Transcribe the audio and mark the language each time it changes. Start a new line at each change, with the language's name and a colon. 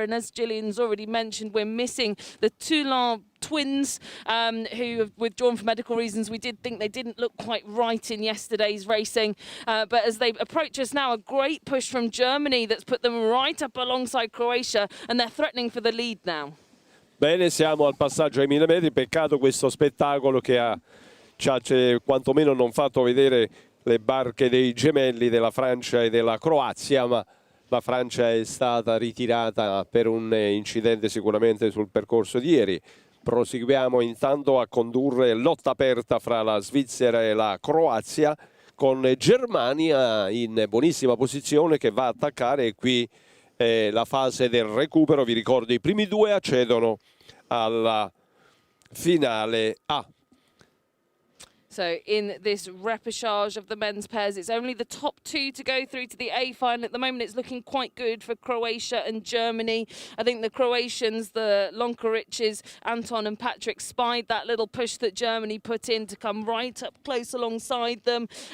English: And as Gillian's already mentioned, we're missing the Toulon twins who have withdrawn for medical reasons. We did think they didn't look quite right in yesterday's racing. But as they approach us now, a great push from Germany that's put them right up alongside Croatia, and they're threatening for the lead now.
Italian: Bene, siamo al passaggio ai 1000 metri. Peccato questo spettacolo che ci ha quantomeno non fatto vedere le barche dei gemelli della Francia e della Croazia, ma la Francia è stata ritirata per un incidente sicuramente sul percorso di ieri. Proseguiamo intanto a condurre lotta aperta fra la Svizzera e la Croazia, con Germania in buonissima posizione che va a attaccare, e qui la fase del recupero. Vi ricordo, i primi 2 accedono alla finale A.
English: So in this repechage of the men's pairs, it's only the top 2 to go through to the A final. At the moment, it's looking quite good for Croatia and Germany. I think the Croatians, the Lonkariches, Anton and Patrick, spied that little push that Germany put in to come right up close alongside them.